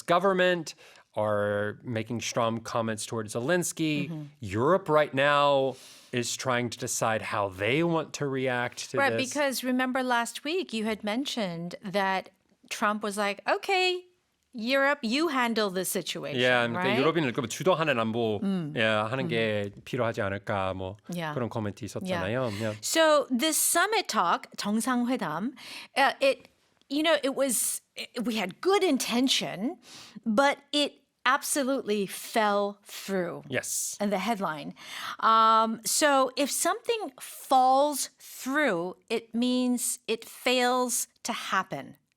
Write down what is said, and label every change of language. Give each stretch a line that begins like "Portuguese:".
English: government are making strong comments towards Zelensky. Europe right now is trying to decide how they want to react to Right, this. because remember last week you had mentioned that Trump was like, okay, Europe, you handle this situation, right?
Korean: 유럽인을 주도하는 안보 하는 게 필요하지 않을까 그런 코멘트 있었잖아요.
English: Yeah. So this summit talk, 정상회담, it was we had good intention, but it absolutely fell through. Yes. And the headline. So if something falls through, it means it fails to happen.